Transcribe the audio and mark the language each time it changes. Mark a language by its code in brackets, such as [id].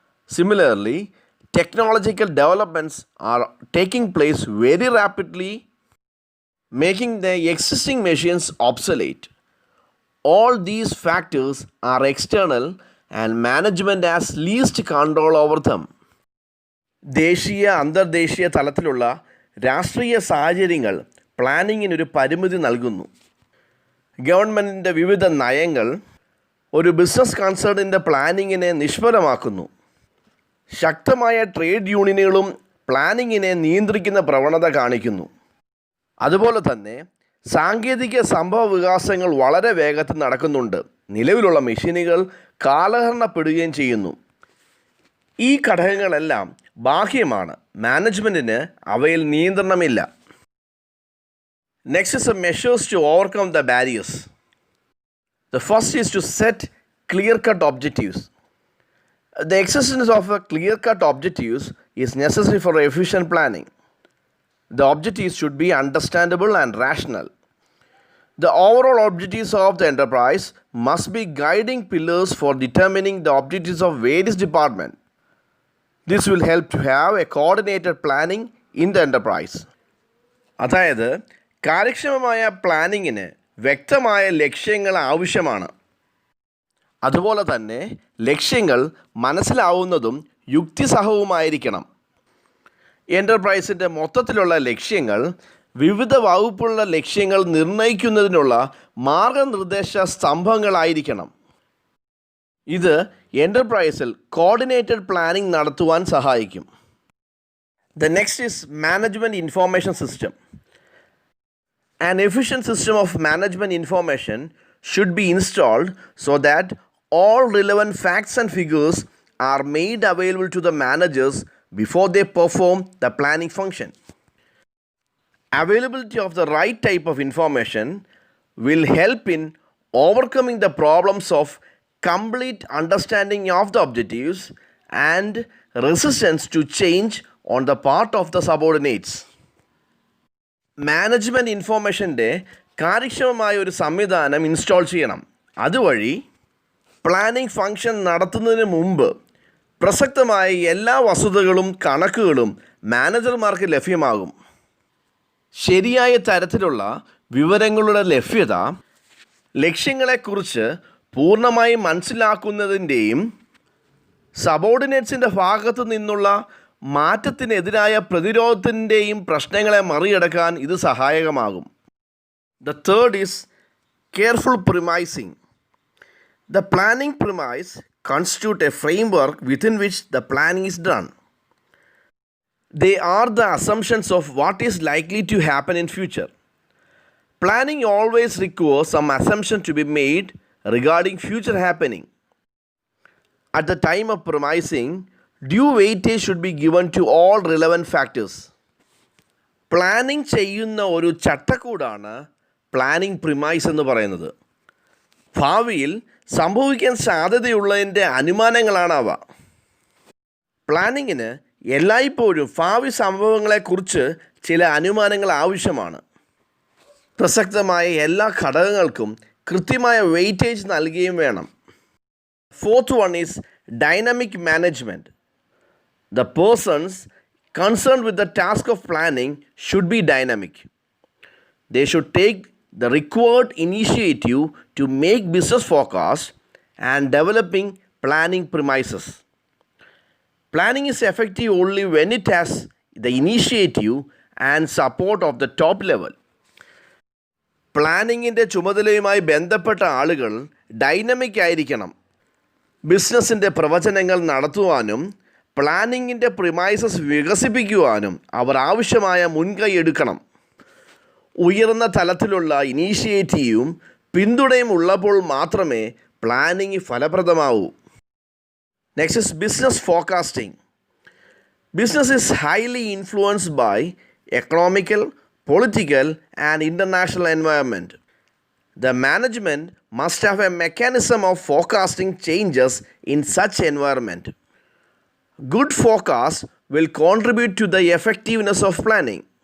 [en] Similarly, technological developments are taking place very rapidly, making the existing machines obsolete. All these factors are external and management has least control over them. [ml] ദേശീയ അന്തർദേശീയ തലത്തിലുള്ള രാഷ്ട്രീയ സാഹചര്യങ്ങൾ പ്ലാനിങ്ങിനൊരു പരിമിതി നൽകുന്നു. ഗവൺമെൻറ്റിൻ്റെ വിവിധ നയങ്ങൾ ഒരു ബിസിനസ് കൺസേണിൻ്റെ പ്ലാനിങ്ങിനെ നിഷ്ഫലമാക്കുന്നു. ശക്തമായ ട്രേഡ് യൂണിയനുകളും പ്ലാനിങ്ങിനെ നിയന്ത്രിക്കുന്ന പ്രവണത കാണിക്കുന്നു. അതുപോലെ തന്നെ സാങ്കേതിക സംഭവ വികാസങ്ങൾ വളരെ വേഗത്തിൽ നടക്കുന്നുണ്ട്. നിലവിലുള്ള മെഷീനുകൾ കാലഹരണപ്പെടുകയും ചെയ്യുന്നു. ഈ ഘടകങ്ങളെല്ലാം ബാഹ്യമാണ്. മാനേജ്മെൻറ്റിന് അവയിൽ നിയന്ത്രണമില്ല. [en] Next is the measures to overcome the barriers. The first is to set clear-cut objectives. The existence of a clear-cut objectives is necessary for efficient planning. The objectives should be understandable and rational. The overall objectives of the enterprise must be guiding pillars for determining the objectives of various departments. This will help to have a coordinated planning in the enterprise. [ml] അതായത് കാര്യക്ഷമമായ പ്ലാനിങ്ങിന് വ്യക്തമായ ലക്ഷ്യങ്ങൾ ആവശ്യമാണ്. അതുപോലെ തന്നെ ലക്ഷ്യങ്ങൾ മനസ്സിലാവുന്നതും യുക്തിസഹവുമായിരിക്കണം. എൻ്റർപ്രൈസിൻ്റെ മൊത്തത്തിലുള്ള ലക്ഷ്യങ്ങൾ വിവിധ വകുപ്പുള്ള ലക്ഷ്യങ്ങൾ നിർണ്ണയിക്കുന്നതിനുള്ള മാർഗനിർദ്ദേശ സ്തംഭങ്ങളായിരിക്കണം. ഇത് എൻ്റർപ്രൈസിൽ കോർഡിനേറ്റഡ് പ്ലാനിംഗ് നടത്തുവാൻ സഹായിക്കും. [en] The next is management information system. An efficient system of management information should be installed so that all relevant facts and figures are made available to the managers before they perform the planning function. Availability of the right type of information will help in overcoming the problems of complete understanding of the objectives and resistance to change on the part of the subordinates. [ml] Management ഇൻഫോർമേഷൻ്റെ കാര്യക്ഷമമായ ഒരു സംവിധാനം install ചെയ്യണം. അതുവഴി planning function നടത്തുന്നതിന് മുമ്പ് പ്രസക്തമായ എല്ലാ വസ്തുതകളും കണക്കുകളും മാനേജർമാർക്ക് ലഭ്യമാകും. ശരിയായ തരത്തിലുള്ള വിവരങ്ങളുടെ ലഭ്യത ലക്ഷ്യങ്ങളെക്കുറിച്ച് പൂർണ്ണമായി മനസ്സിലാക്കുന്നതിൻ്റെയും സബോർഡിനേറ്റ്സിൻ്റെ ഭാഗത്തു നിന്നുള്ള മാറ്റത്തിനെതിരായ പ്രതിരോധത്തിൻ്റെയും പ്രശ്നങ്ങളെ മറികടക്കാൻ ഇത് സഹായകമാകും. [en] The third is careful premising. The planning premise constitute a framework within which the planning is done. They are the assumptions of what is likely to happen in future. Planning always requires some assumption to be made regarding future happening. At the time of premising, due weightage should be given to all relevant factors. [ml] Planning ചെയ്യുന്ന ഒരു ചട്ടക്കൂടാണ് planning premise എന്ന് പറയുന്നത്. ഭാവിയിൽ സംഭവിക്കാൻ സാധ്യതയുള്ളതിൻ്റെ അനുമാനങ്ങളാണ് അവ. പ്ലാനിങ്ങിന് എല്ലായ്പ്പോഴും ഭാവി സംഭവങ്ങളെക്കുറിച്ച് ചില അനുമാനങ്ങൾ ആവശ്യമാണ്. പ്രസക്തമായ എല്ലാ ഘടകങ്ങൾക്കും കൃത്യമായ വെയിറ്റേജ് നൽകുകയും വേണം. [en] Fourth one is dynamic management. The persons concerned with the task of planning should be dynamic. They should take the required initiative to make business forecasts and developing planning premises. Planning is effective only when it has the initiative and support of the top level. [ml] പ്ലാനിങ്ങിൻ്റെ ചുമതലയുമായി ബന്ധപ്പെട്ട ആളുകൾ dynamic ആയിരിക്കണം. ബിസിനസ്സിൻ്റെ പ്രവചനങ്ങൾ നടത്തുവാനും പ്ലാനിങ്ങിൻ്റെ premises വികസിപ്പിക്കുവാനും അവർ ആവശ്യമായ മുൻകൈ എടുക്കണം. ഉയർന്ന തലത്തിലുള്ള ഇനീഷ്യേറ്റീവും പിന്തുണയും ഉള്ളപ്പോൾ മാത്രമേ planning ഫലപ്രദമാവൂ. [en] Next is business forecasting. Business is highly influenced by economical, political and international environment. The management must have a mechanism of forecasting changes in such environment. Good forecast will contribute to the effectiveness of planning.